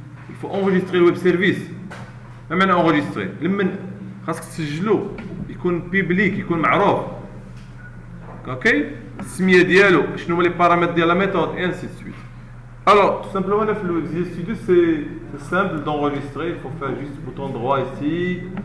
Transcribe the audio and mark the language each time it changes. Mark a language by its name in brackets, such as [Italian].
[French] Il faut enregistrer le web service. Maintenant enregistrer. [Arabic] لما خاصك تسجلو يكون public يكون معروف. OK? السميه ديالو شنو هما لي بارامتر ديال لا ميثود [French] et ainsi de suite. Alors, tout simplement, le Visual Studio, c'est simple d'enregistrer. Il faut faire juste le bouton droit ici.